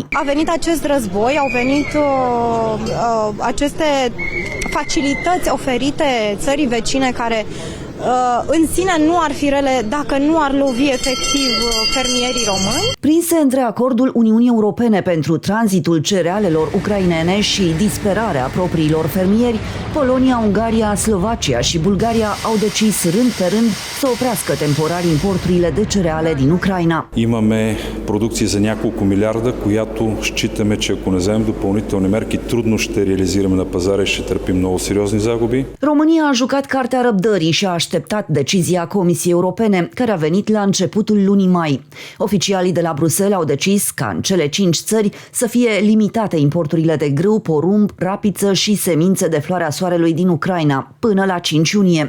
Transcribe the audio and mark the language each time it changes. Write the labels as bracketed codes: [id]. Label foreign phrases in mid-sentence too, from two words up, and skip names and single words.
[ro] A venit acest război, au venit aceste facilități oferite țării vecine care în sine nu ar fi rele dacă nu ar lovi efectiv fermierii români. Prinse între acordul Uniunii Europene pentru tranzitul cerealelor ucrainene și disperarea propriilor fermieri, Polonia, Ungaria, Slovacia și Bulgaria au decis rând pe rând să oprească temporar importurile de cereale din Ucraina. [bg] Имаме продукция за няколко милиарда, която считаме, че ако не вземем допълнителни мерки, трудно ще реализираме на пазара и ще търпим много сериозни загуби. [ro] România a jucat cartea răbdării și a așteptat decizia Comisiei Europene, care a venit la începutul lunii mai. Oficialii de la Bruxelles au decis ca în cele 5 țări să fie limitate importurile de grâu, porumb, rapiță și semințe de floarea soarelui din Ucraina până la 5 iunie.